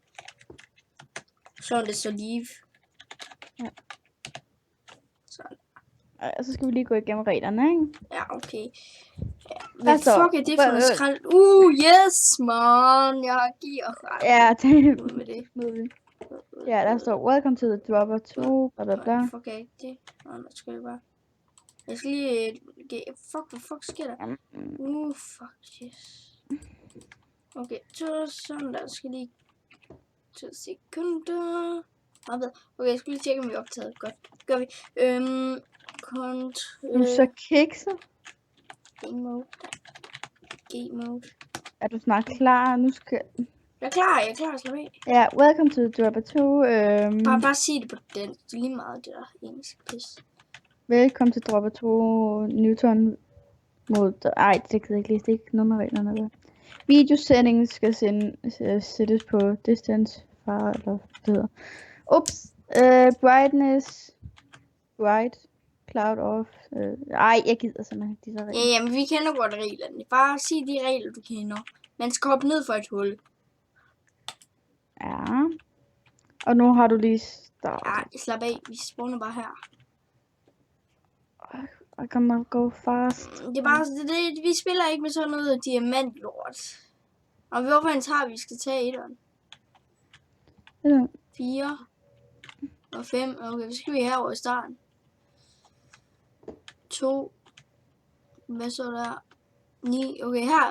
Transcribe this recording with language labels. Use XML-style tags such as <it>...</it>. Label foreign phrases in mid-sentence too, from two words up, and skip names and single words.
<da>Så er det så live. Ja. Sådan. Så skal vi lige gå igennem reglerne, ikke? Ja, okay. Ja. Hvad fuck er det for noget skrald?</da> <en>Yes, man.</en> <da>Jeg har gear. Ja, det med det. Ja, der står</da> <en>welcome to the Driver 2,</en> <da>bla bla bla. Fuck af det. Nu skal jeg bare. Jeg skal lige... Hvad fuck sker der?</da> <en>Fuck, yes.</en> <da>Okay, så sådan der. Skal lige... 2 sekunder. Okay, jeg skal lige tjekke, om vi er optaget. Godt, det gør vi. Du så kikser.</da> <en>Game mode.</en> <da>Er du snart klar? Nu skal... Jeg er klar, slap af. Ja,</da> <en>welcome to the Driver 2.</en> <da>Bare sig det på den. Det er lige meget det der engelsk pis. Velkommen til Driver 2 Newton mod... Ej, det kan jeg ikke læse. Det er ikke nummerreglerne der.</da> <en>Video settings</en> <da>skal sættes på distance fra, eller det hedder.</da> <en>Ups. Brightness. Bright. Cloud off.</en> <da>Ej, jeg gider simpelthen de der regler. Ja, jamen vi kender godt reglerne. Bare sig de regler, du kender. Man skal hoppe ned for et hul. Ja. Og nu har du lige startet. Ja, slap af. Vi spawner bare her.</da> <en>I can go fast.</en> <da>Det er bare, vi spiller ikke med sådan noget diamantlort. Og hvorfor en tager vi skal tage etteren? Ja. 4 og 5. Okay, så skal vi herover i starten. 2. Hvad så der? 9. Okay, her.</da>